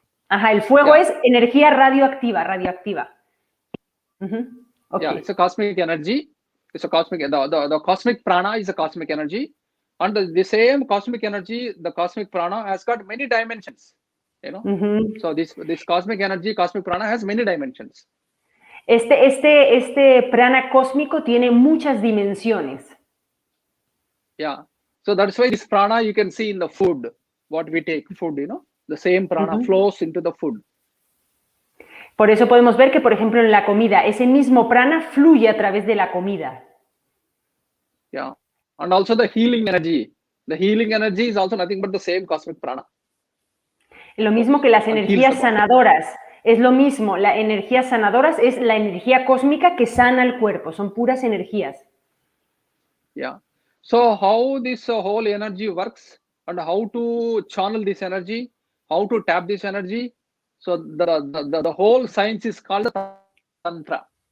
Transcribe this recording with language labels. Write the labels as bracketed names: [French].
[Spanish] El fuego es energía radioactiva. [English] Okay. Yeah, it's a cosmic energy. It's a cosmic, the cosmic prana is a cosmic energy. And the same cosmic energy, the cosmic prana has got many dimensions. So this cosmic energy, cosmic prana has many dimensions. [Spanish] Este prana cósmico tiene muchas dimensiones. [English] Yeah. So that's why this prana you can see in the food, what we take, food, the same prana flows into the food. [Spanish] Por eso podemos ver que, por ejemplo, en la comida, ese mismo prana fluye a través de la comida. [English] Yeah. And also the healing energy. The healing energy is also nothing but the same cosmic prana. [Spanish] Lo mismo que las energías sanadoras. Es lo mismo, las energías sanadoras es la energía cósmica que sana el cuerpo, son puras energías. [English] Yeah. So how this whole energy works and how to channel this energy, how to tap this energy. So the whole science is called tantra.